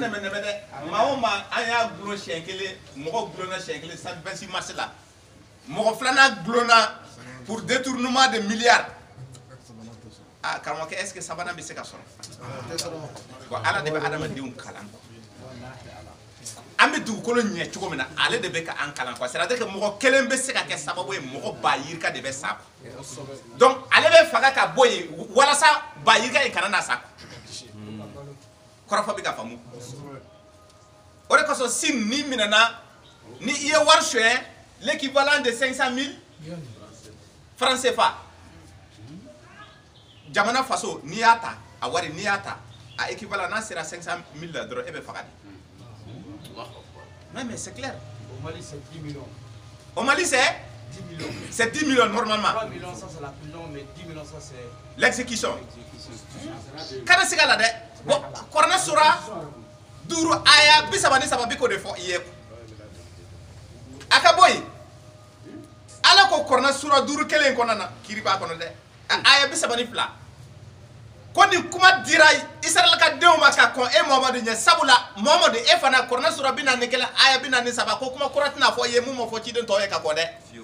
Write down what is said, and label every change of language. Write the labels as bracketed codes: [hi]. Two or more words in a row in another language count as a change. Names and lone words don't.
[bm] nɛmɛnɛmɛ dɛ maa o maa an y'a gulon siɲɛ kelen mɔgɔ gulonna siɲɛ kelen stade 26 mars la mɔgɔ filanan gulonna [fr] pour détournement de milliards [bm] ah karamɔgɔkɛ [fr] est ce que [bm] sabanan bɛ se ka sɔrɔ bon ala de bɛ adamadenw kalan an bɛ dugukolo ɲɛ cogo min na ale de bɛ ka an kalan [fr] quoi c'est à dire que [bm] mɔgɔ kelen bɛ se ka kɛ sababu ye mɔgɔ ba yirika de bɛ sa donc ale bɛ faga ka bɔ yen walasa ba yirika in kana na sa kɔrɔfɔ bɛ ka faamu o de kosɔn sin ni minɛna ni i ye wari suyɛn [fr] l'équivalent de 500 000 francs CFA [bm] jamana faso n'i y'a ta a wari n'i y'a ta a équivalent n'a sera 500 000 la dɔrɔn e bɛ faga de. [fr] Non mais c'est clair. Au Mali c'est 10 millions. Au Mali c'est 10 millions. C'est 10 millions normalement. 3 millions ça c'est la prison mais 10 millions ça c'est l'exécution. [bm] Kana siga la dɛ. Bon Korana sura duru aya bisaba ni saba biko de fɔ i ye. A ka bɔ yen. Ala ko Korana sura duru kelen kɔnɔna na kiri b'a kɔnɔ dɛ. Aya bisaba ni fila. Ko ni kuma dira Israël ka denw ma ka kɔn e Muhamadu ɲɛ sabula Muhamadu e fana Korana sura 41 aya 43 ko kuma kɔrɔ tɛna fɔ i ye mun ma fɔ ciden tɔw ye ka kɔ dɛ.